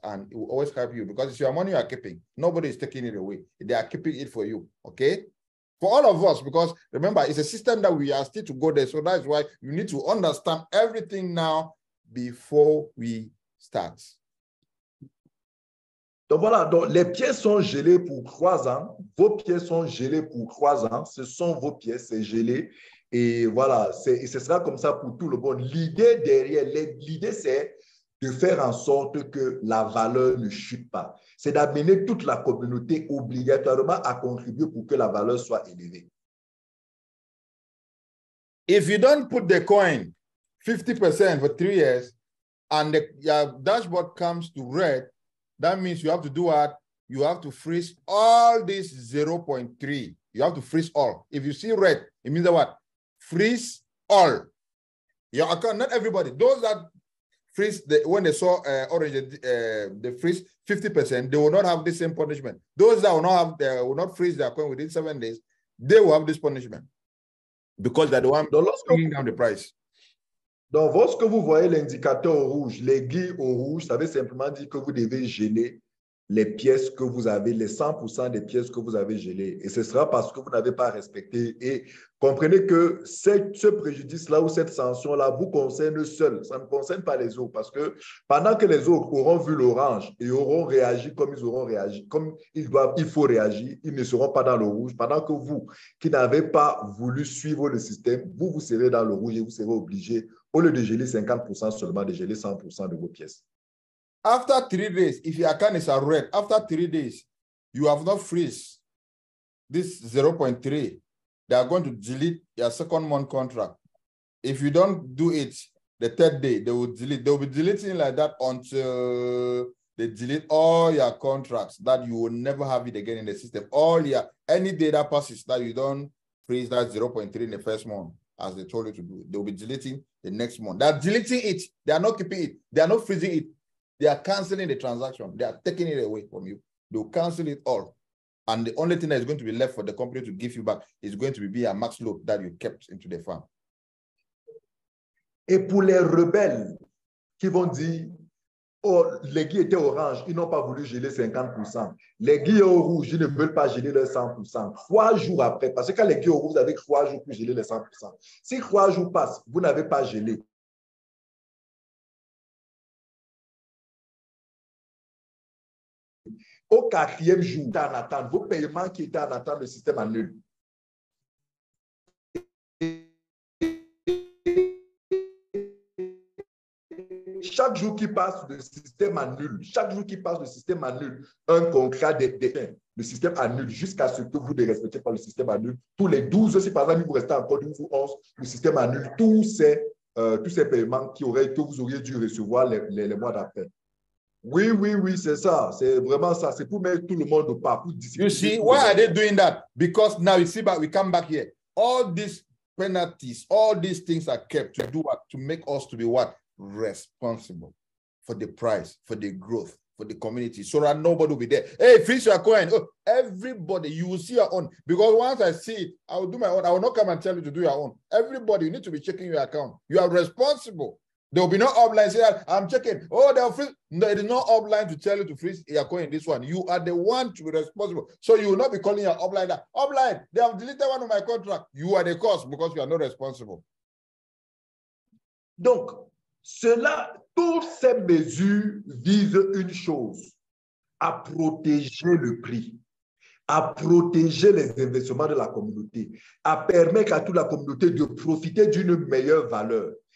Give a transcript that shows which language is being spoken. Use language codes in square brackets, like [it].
[en] And it will always help you because it's your money you are keeping. Nobody is taking it away. They are keeping it for you, okay? For all of us, because remember, it's a system that we are still to go there. So that's why you need to understand everything now before we start. [fr] Donc voilà, donc les pièces sont gelées pour 3 ans. Vos pièces sont gelées pour 3 ans. Ce sont vos pièces, c'est gelé. Et voilà, et ce sera comme ça pour tout le monde. L'idée derrière, l'idée c'est de faire en sorte que la valeur ne chute pas. C'est d'amener toute la communauté obligatoirement à contribuer pour que la valeur soit élevée. [en] If you don't put the coin 50% for 3 years and your dashboard comes to red, that means you have to do what? You have to freeze all this 0.3. You have to freeze all. If you see red, it means that what? Freeze all. Your account, not everybody. Those that freeze, when they saw orange, they freeze 50%, they will not have the same punishment. Those that will not freeze their coin within 7 days, they will have this punishment because they're the one bringing down the price. [fr] Donc, lorsque vous voyez l'indicateur au rouge, l'aiguille au rouge, ça veut simplement dire que vous devez geler les pièces que vous avez, les 100% des pièces que vous avez gelées. Et ce sera parce que vous n'avez pas respecté. Et comprenez que ce préjudice-là ou cette sanction-là vous concerne seul. Ça ne concerne pas les autres. Parce que pendant que les autres auront vu l'orange et auront réagi comme ils auront réagi, comme il faut réagir, ils ne seront pas dans le rouge. Pendant que vous, qui n'avez pas voulu suivre le système, vous serez dans le rouge et vous serez obligé, au lieu de geler 50% seulement, de geler 100% de vos pièces. [en] After 3 days, if your account is red, after 3 days, you have not freeze this 0.3, they are going to delete your 2nd month contract. If you don't do it the 3rd day, they will delete. They will be deleting like that until they delete all your contracts that you will never have it again in the system. Any day that passes that you don't freeze that 0.3 in the 1st month, as they told you to do. They will be deleting the next month. They are deleting it. They are not keeping it. They are not freezing it. They are canceling the transaction. They are taking it away from you. They will cancel it all. And the only thing that is going to be left for the company to give you back is going to be a max load that you kept into the farm. [fr] Et pour les rebelles qui vont dire, oh, les guilles étaient oranges, ils n'ont pas voulu geler 50%. Les guilles au rouge, ils ne veulent pas geler les 100%. 3 jours après, parce que quand les guilles au rouge, vous avez 3 jours pour geler les 100%. Si 3 jours passent, vous n'avez pas gelé. Au 4e jour, en attente, vos paiements qui étaient en attente, le système annule. Chaque jour qui passe, le système annule. Chaque jour qui passe, le système annule un contrat d'éteint. Le système annule jusqu'à ce que vous ne respectez pas le système annule. Tous les 12, si par exemple, vous restez encore 12 ou 11, le système annule tous ces paiements que vous auriez dû recevoir les mois d'après. Oui, c'est ça. C'est vraiment ça. C'est pour mettre tout le monde au pas. [en] You see, why are they doing that? Because now you see, but we come back here. All these penalties, all these things are kept to do what? To make us to be what? Responsible for the price, for the growth, for the community, so that nobody will be there. Hey, freeze your coin. Oh, everybody, you will see your own. Because once I see it, I will do my own. I will not come and tell you to do your own. Everybody, you need to be checking your account. You are responsible. There will be no upline say, I'm checking. Oh, they'll freeze. No, it is not upline to tell you to freeze your coin in this one. You are the one to be responsible. So you will not be calling your upline that, upline, they have deleted one of my contract. You are the cause because you are not responsible. [fr] Donc, toutes ces mesures visent une chose, à protéger le prix, à protéger les investissements de la communauté, à permettre à toute la communauté de profiter d'une meilleure valeur.